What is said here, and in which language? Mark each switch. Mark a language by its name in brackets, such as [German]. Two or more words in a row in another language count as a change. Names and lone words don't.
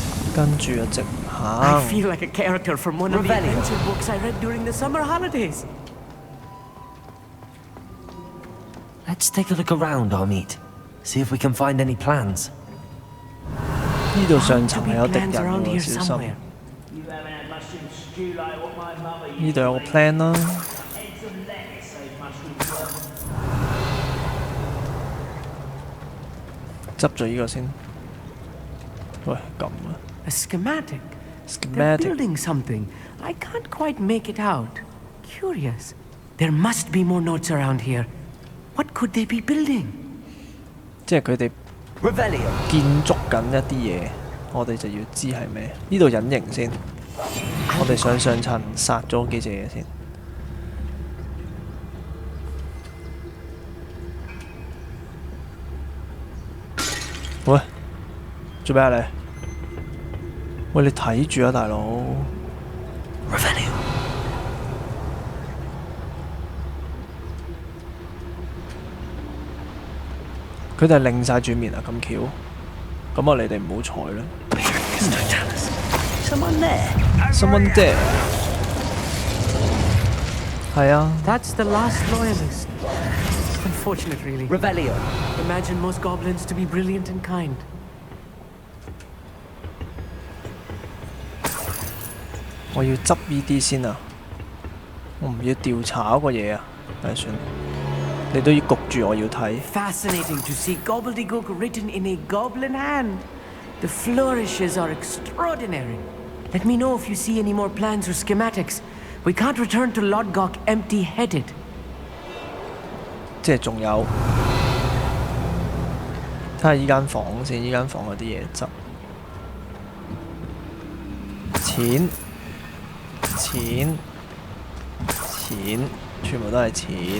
[Cantonese] 跟住就直 [English] I [Cantonese] 行。 [English] feel like a character from one of the adventure books I read during the summer holidays. Let's take a look around, Armit. See if we can find any plans. [Cantonese] 呢度上層係有敵人 [English] Plans around [Cantonese] 喎， [English] here [Cantonese] 小 [English] somewhere. [Cantonese] 心。 [English] You haven't had mushroom stew like what my mother [Cantonese] 呢 [English] used [Cantonese] 度有個 plan 啦。 [English] Eggs and lettuce, those mushrooms were. [Cantonese] 執咗呢個先。喂，咁啊 [English] A schematic. They're [Cantonese] ，schematic [English] building something. I can't quite make it out. Curious. There must be more notes around here. What could they be building? [Cantonese] 即係佢哋建築緊一啲嘢，我哋就要知係咩。呢度隱形先，我哋上層殺咗幾隻嘢先。喂，做咩啊你？喂，你睇住啊，大佬！佢哋係擰晒轉面啊，咁巧，咁啊你哋唔好彩啦。 [English] Someone there。 [Cantonese] 係啊。 [English] That's the last loyalist. Unfortunate, really. Revelio. Imagine most goblins to be brilliant and kind. [Cantonese] 我要執呢啲先啊！我唔要調查嗰個嘢啊！唉，算啦，你都要焗住我要睇。 [English] Fascinating to see gobbledygook written in a goblin hand. The flourishes are extraordinary. Let me know if you see any more plans or schematics. We can't return to Lodgok empty-headed. [Cantonese] 即係仲有，睇下依間房先，依間房有啲嘢執。錢，全部都係錢。